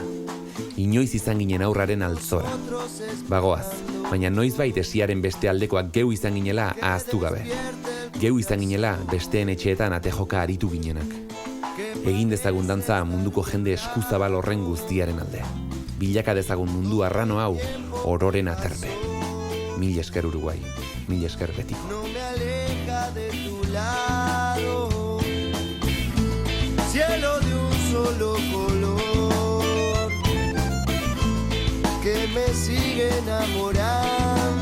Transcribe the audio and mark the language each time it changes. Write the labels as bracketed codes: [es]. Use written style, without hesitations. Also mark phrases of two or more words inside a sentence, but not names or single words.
[eu] Inoiz izan ginen aurraren altzora. Bagoaz, baina noizbait esiaren beste aldekoak geu izan ginela ahaztu gabe. Geu izan ginela besteen etxeetan atejoka aritu ginenak. Egin dezagun dantza munduko jende eskuzabal horren guztiaren alde. Bilaka dezagun mundu arrano hau ororen aterpe. Mil esker Uruguai, mil esker betiko. [es] No me aleja de tu lado, cielo de un solo color, que me sigue enamorando.